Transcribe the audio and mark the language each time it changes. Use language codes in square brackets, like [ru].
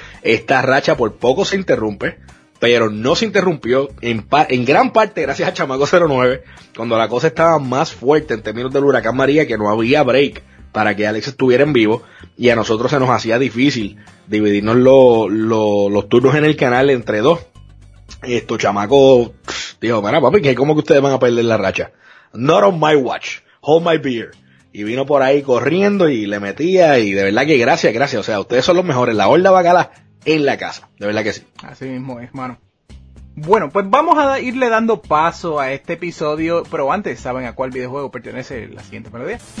[es] Esta racha por poco se interrumpe, pero no se interrumpió en gran parte gracias a Chamaco09, cuando la cosa estaba más fuerte en términos del huracán María, que no había break para que Alex estuviera en vivo, y a nosotros se nos hacía difícil dividirnos los turnos en el canal entre dos. Esto, Chamaco dijo, mira, papi, ¿cómo que ustedes van a perder la racha? [en] Not on my watch, hold my beer. [es] Y vino por ahí corriendo y le metía, y de verdad que gracias. O sea, ustedes son los mejores, la horda bacala en la casa, de verdad que sí. Así mismo es, mano. Bueno, pues vamos a irle dando paso a este episodio, pero antes, ¿saben a cuál videojuego pertenece la siguiente melodía?